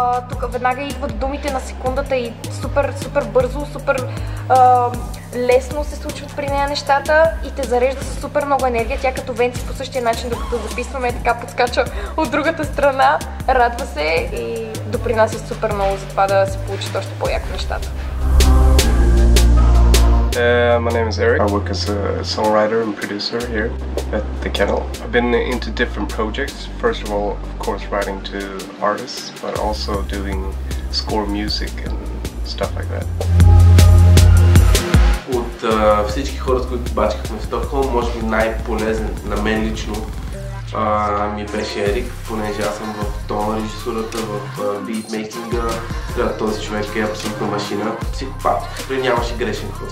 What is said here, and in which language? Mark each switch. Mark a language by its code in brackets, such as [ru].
[bg] Тук веднага идват думите на секундата и супер бързо, супер лесно се случват при нея нещата и те зарежда с супер много енергия. Тя като Венци по същия начин, докато записваме, така подскача от другата страна, радва се и допринася супер много за това да се получат още по-яко нещата. [en] My name is Eric. I work as a songwriter and producer here at the Kennel. I've been into different projects. First of all, of course, writing to artists, but also doing score music and stuff like that. [bg] От всички хора, с които бачкахме в Стокхолм, може би най-полезен на мен лично ми беше Ерик, понеже аз съм в тон режисурата, в битмейкинга. Този човек е абсолютна машина, психопат. Той нямаше грешен ход.